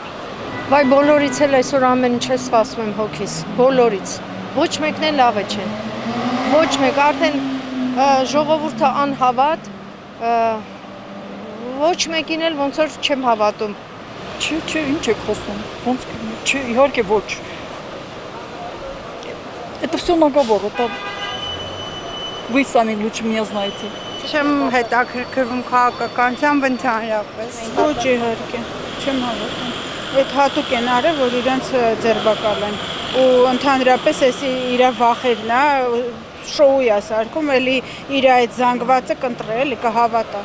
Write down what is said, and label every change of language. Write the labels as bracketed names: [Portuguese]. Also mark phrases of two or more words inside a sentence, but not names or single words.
[Armenian] Վայ բոլորից էլ այսօր ամեն ինչ է սպասում եմ հոգիս, բոլորից։ Ոչ մեկն էլ լավը չէ։ Ոչ մեկ, արդեն ժողովուրդը անհավատ, ոչ մեկին էլ ոնց որ չեմ հավատում։ Չէ, ինչ եք խոսում։ Ոնց չէ, իհարկե ոչ։ [Russian] Это все наговор, это вы сами лучше меня знаете։ [Armenian] Չեմ հետաքրքրվում քաղաքականությամբ ընդհանրապես։ Ոչ իհարկե, չեմ հավատում։ Այդ հատուկ են արել, որ իրենց ձերբակալեն։ Ու ընդհանրապես էս իր վախերն է, շոու է սարքում, էլի իր այդ զանգվածը կընտրել, էլի կհավատա։